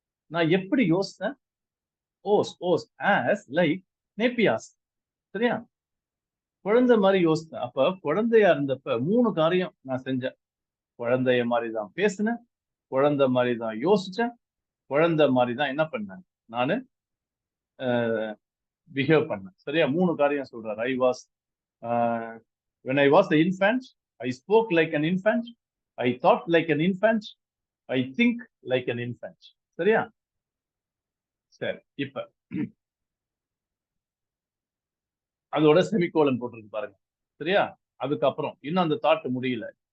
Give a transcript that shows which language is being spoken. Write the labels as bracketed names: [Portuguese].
[Tamil] நான் எப்படி யோசித்தேன்? Hose, hose as like நேப்பியாஸ். சரியா? குழந்தை மாதிரி யோசித்தேன். அப்ப குழந்தையா இருந்தப்ப 3 காரியம் நான் செஞ்சேன். குழந்தைய மாதிரி தான் பேசினேன், குழந்தை மாதிரி தான் யோசிச்சேன், குழந்தை மாதிரி தான் என்ன பண்ணேன் நானு பிஹேவ் பண்ணேன். சரியா? 3 காரியம் சொல்றாரு. [English] I was when I was an infant, I spoke like an infant, I thought like an infant, I think like an infant. [Tamil] சரியா? சரி, இப்ப அதோட செமிகோலன் போட்டிருக்கு பாருங்க. சரியா? அதுக்கப்புறம் இன்னும் அந்த தாட் முடியல.